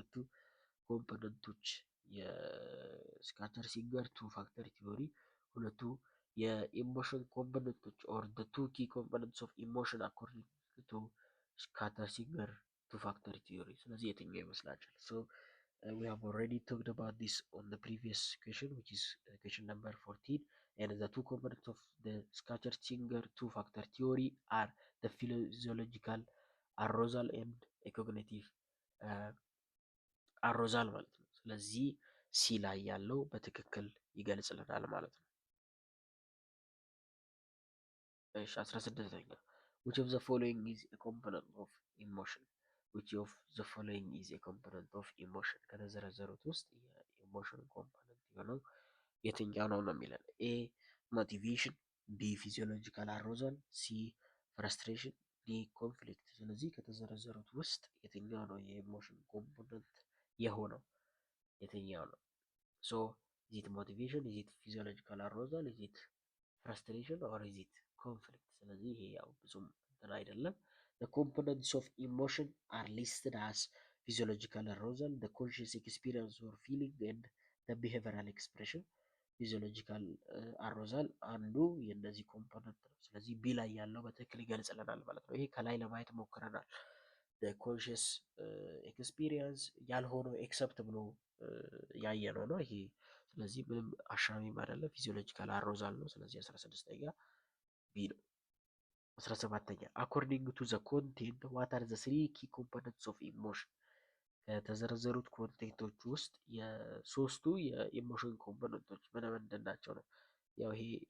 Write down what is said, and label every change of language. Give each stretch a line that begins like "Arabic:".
Amharic: ሁለቱ ኮምፖነንቶች የስካተር ሲንገር ቱ ፋክተር ቲዮሪ ሁለቱ የኢሞሽን ኮምፖነንቶች ኦር
English: the two key components of emotion according to
Amharic: ስካተር ሲንገር ቱ ፋክተር ቲዮሪ። ስለዚህ የትኛው ይመስላችኋል?
English: so we have already talked about this on the previous question which is question number 14. and the two components of the Scatter-Singer two-factor theory are the physiological arousal and a cognitive
Amharic: አሮዛል ማለት ነው። ስለዚህ ሲ ላይ ያለው በትክክል ይገልጽልናል ማለት ነው። እሺ 16ኛ
English: which of the following is a component of emotion
Amharic: which of the following is a component of emotion ከተዘረዘሩት ውስጥ የኢሞሽን ኮምፖነንት የሆነው የትኛው ነው ነው የሚለን ኤ ሞቲቬሽን፣ ቢ ፊዚዮሎጂካል አሮዛል፣ ሲ ፍረስትሬሽን፣ ዲ ኮንፍሊክት። ስለዚህ ከተዘረዘሩት ውስጥ የትኛው ነው የኢሞሽን ኮምፖነንት የሆነው የትኛው ነው?
English: ሶ is it motivation, is it physiological arousal, is it frustration or is it conflict?
Amharic: ስለዚህ ይሄ ያው ብዙም እንትን አይደለም።
English: the components of emotion are listed as physiological arousal, the conscious experience or feeling and the behavioral expression.
Amharic: ፊዚዮሎጂካል አሮዛል አንዱ የእነዚህ ኮምፖነንት ነው። ስለዚህ ቢ ላይ ያለው በትክክል ይገልጽልናል ማለት ነው። ይሄ ከላይ ለማየት ሞክረናል። ኮንሽስ ኤክስፒሪየንስ ያልሆነው ኤክሰፕት ብሎ ያየነው ነው ይሄ። ስለዚህ ምንም አሻሚም አይደለም፣ ፊዚዮሎጂካል አሮዛል ነው። ስለዚህ 16ኛ ቢ ነው። 17ኛ
English: አኮርዲንግ ቱ ዘ ኮንቴንት ዋት አር ዘ ስሪ ኪ ኮምፖነንትስ ኦፍ ኢሞሽን
Amharic: ከተዘረዘሩት ኮንቴንቶች ውስጥ የሶስቱ የኢሞሽን ኮምፖነንቶች ምን ምንድን ናቸው ነው። ያው ይሄ